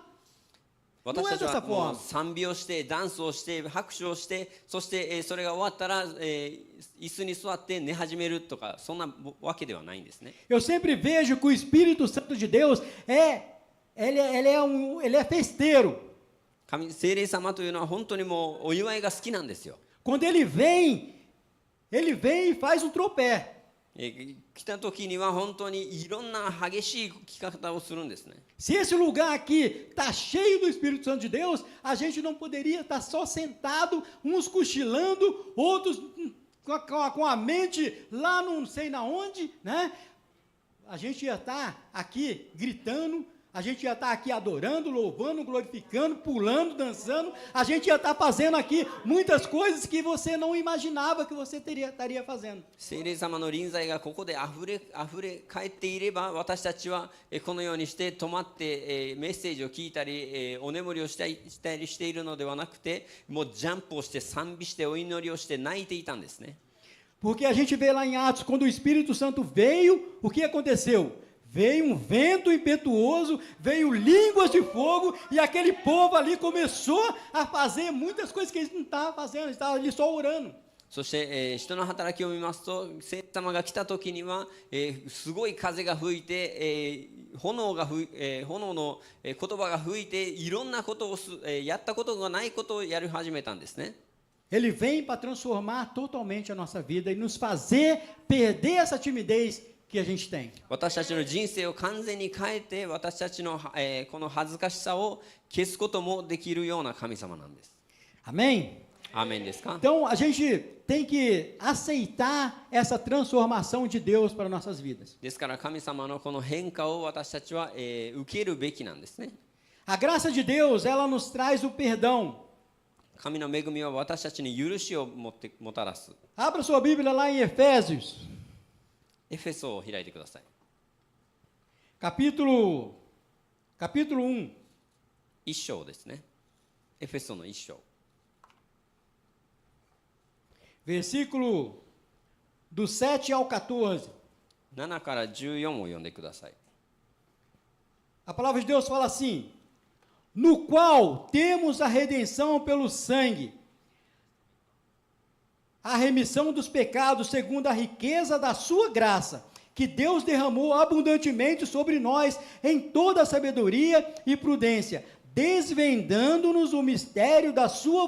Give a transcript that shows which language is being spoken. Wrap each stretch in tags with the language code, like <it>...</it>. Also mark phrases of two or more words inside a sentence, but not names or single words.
<ja>私たちはもう賛美をして、ダンスをして、拍手をして、そして、それが終わったら、椅子に座って寝始めるとか、そんなわけではないんですね。</ja> <pt>Eu sempre vejo que o Espírito Santo de Deus ele é festeiro.</pt> <ja>聖霊様というのは本当にもうお祝いが好きなんですよ。</ja> <pt>Quando ele vem e faz um tropé.</pt> <ja>来た時には本当にいろんな激しい聞き方をするんですね。</ja> <pt>Se esse lugar aqui está cheio do Espírito Santo de Deus, a gente não poderia estar só sentado, uns cochilando, outros com a mente lá não sei na onde, né? A gente ia estar aqui gritando, a gente ia estar aqui adorando, louvando, glorificando, pulando, dançando. A gente ia estar fazendo aqui muitas coisas que você não imaginava que você estaria fazendo.</pt> <ja>聖霊様の臨在がここであふれ返っていれば、私たちはこのようにして止まってメッセージを聞いたり、お眠りをしたりしているのではなくて、もうジャンプをして賛美してお祈りをして泣いていたんですね。</ja> <pt>Porque a gente vê lá em Atos, quando o Espírito Santo veio, o que aconteceu? veio um vento impetuoso, veio línguas de fogo, e aquele povo ali começou a fazer muitas coisas que eles não estavam fazendo, eles estavam ali só orando.</pt> <ja>そして、人の働きを見ますと、聖様が来た時には、すごい風が吹いて、炎の、言葉が吹いて、いろんなことをやったことがないことをやり始めたんですね。</ja> <pt>Ele vem para transformar totalmente a nossa vida e nos fazer perder essa timidez que a gente tem.</pt> <ja>私たちの人生を完全に変えて、私たちの、この恥ずかしさを消すこともできるような神様なんです。</ja> <pt>Amém?</pt> <ja>アーメンですか？</ja> <pt>Então a gente tem que aceitar essa transformação de Deus para nossas vidas.</pt> <ja>ですから神様のこの変化を私たちは、受けるべきなんですね。</ja> <pt>A graça de Deus, ela nos traz o perdão.</pt> <ja>神の恵みは私たちに許しをもたらす。</ja> <pt>Abra sua Bíblia lá em Efésios,</pt> <ja>エフェソを開いてください。</ja> <pt>capítulo 1.</pt> <ja>一章ですね。エフェソの一章。</ja> <pt>Versículo do 7 ao 14.</pt> <ja>7 から14を読んでください。</ja> <pt>A palavra de Deus fala assim: no qual temos a redenção pelo sangue, a remissão dos pecados segundo a riqueza da sua graça, que Deus derramou abundantemente sobre nós em toda sabedoria e prudência, desvendando-nos o mistério da sua</pt>